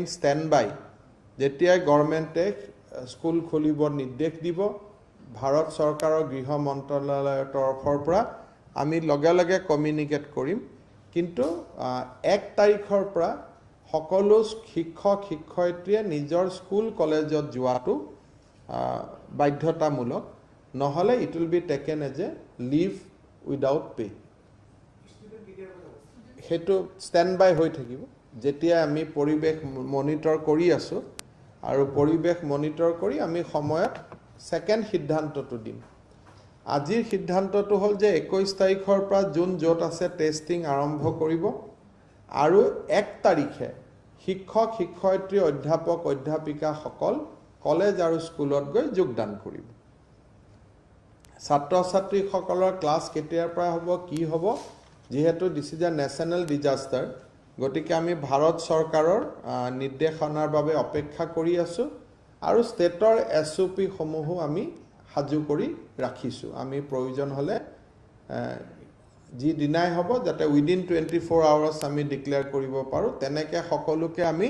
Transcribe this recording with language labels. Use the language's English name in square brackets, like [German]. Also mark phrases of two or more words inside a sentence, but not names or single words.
[English] stand by [Assamese] যেতিয়াই গভৰ্ণমেণ্টে স্কুল খুলিব নিৰ্দেশ দিব ভাৰত চৰকাৰৰ গৃহ মন্ত্ৰালয়ৰ তৰফৰ পৰা আমি লগে লগে কমিউনিকেট কৰিম কিন্তু 1 তাৰিখৰ পৰা সকলো শিক্ষক শিক্ষয়িত্ৰীয়ে নিজৰ স্কুল কলেজত যোৱাটো বাধ্যতামূলক নহলে [English] it will be taken as a leave without pay [Assamese] হেতু [English] stand by [Assamese] হৈ থাকিব যেতিয়া আমি পৰিবেশ মনিটৰ কৰি আছো আৰু পৰিবেশ মনিটৰ কৰি আমি সময়ত সেকেন্ড সিদ্ধান্তটো দিম আজিৰ সিদ্ধান্তটো হল যে 21 তাৰিখৰ পৰা জুন যত আছে টেষ্টিং আৰম্ভ কৰিব আৰু 1 তাৰিখে শিক্ষক শিক্ষয়িত্ৰী অধ্যাপক অধ্যাপিকা সকল কলেজ আৰু স্কুলত গৈ যোগদান কৰিব ছাত্ৰ ছাত্ৰী সকলৰ ক্লাছ কেতিয়াৰ পৰা হ'ব কি হ'ব যেহেতু [English] this is a national disaster [Assamese] গতিকে আমি ভাৰত চৰকাৰৰ নিৰ্দেশনাৰ বাবে অপেক্ষা কৰি আছো আৰু ষ্টেটৰ এছওপি সমূহ আমি হাজু কৰি ৰাখিছো আমি প্ৰয়োজন হলে যি দিনাই হ'ব যাতে [English] within 24 hours [Assamese] আমি ডিক্লেয়াৰ কৰিব পাৰো তেনেকে সকলোকে আমি